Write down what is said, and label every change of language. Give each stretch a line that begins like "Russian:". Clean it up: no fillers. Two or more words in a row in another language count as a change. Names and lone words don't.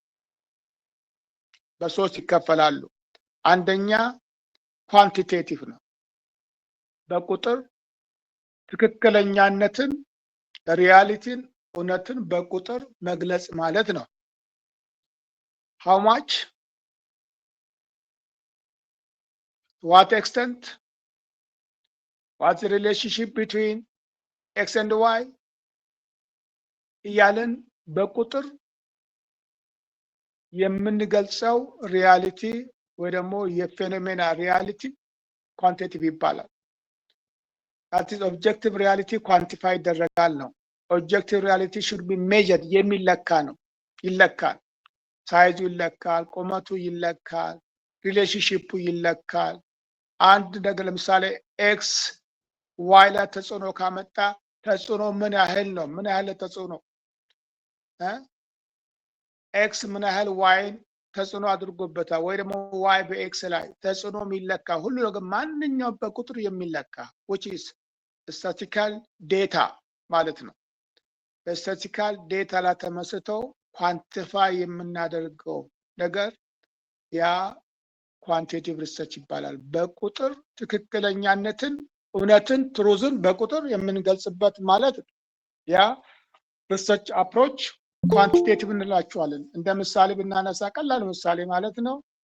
Amharic: በሶስት ይከፈላሉ። አንደኛ ኳንቲቴቲቭ ነው። በቁጥር ትክክለኛነትን፣ ሪያሊቲን፣ እውነትን በቁጥር መግለጽ ማለት ነው።
English: how much to what extent, what's the relationship between x and y
Amharic: እያልን በቁጥር የምንገልጸው ሪያሊቲ ወይ ደግሞ የፌኖሜና ሪያሊቲ ኳንቲቲቭ ይባላል።
English: that is objective reality quantify
Amharic: ይደረጋል ነው።
English: objective reality should be measured
Amharic: የሚለካ ነው። ይለካል፣ ሳይዙ ይለካል፣ ቁመቱ ይለካል፣ ሪሌሽንሺፑ ይለካል። አንድ ነገር ለምሳሌ ኤክስ ዋይ ላይ ተጽዕኖ ካመጣ ተጽዕኖ ምን ያህል ነው? ምን ያህል ተጽዕኖ ኤክስ ምን ያህል ዋይን ተጽዕኖ አድርጎበታል ወይ ደግሞ ዋይ በኤክስ ላይ ተጽዕኖ የሚለካ ሁሉ ነገር ማንኛውም በቁጥር የሚለካ
English: which is statistical data
Amharic: ማለት ነው።
English: statistical data
Amharic: ላይ ተመስርተው ኳንቲፋይ የምናደርገው ነገር ያ
English: quantitative research
Amharic: ይባላል። በቁጥር ትክክለኛነትን እውነትን ትሩዝን በቁጥር የምንገልጽበት ማለት ያ
English: research approach quantitative
Amharic: እንላቸዋለን። እንደ ምሳሌ ብናነሳ ቀላል ምሳሌ ማለት ነው።